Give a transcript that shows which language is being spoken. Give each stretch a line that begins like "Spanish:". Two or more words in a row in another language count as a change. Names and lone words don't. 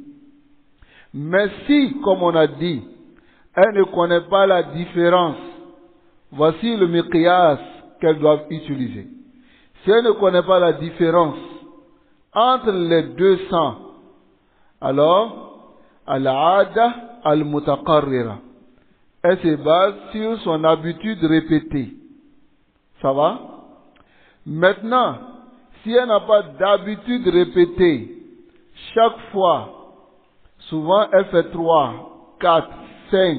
French: Mais si, comme on a dit, elle ne connaît pas la différence, voici le miqyas qu'elle doit utiliser. Si elle ne connaît pas la différence entre les deux sangs, alors,
Arabic: العادة المتقررة.
French: Elle se base sur son habitude répétée. Ça va? Maintenant, si elle n'a pas d'habitude répétée, chaque fois, souvent elle fait 3, 4, 5.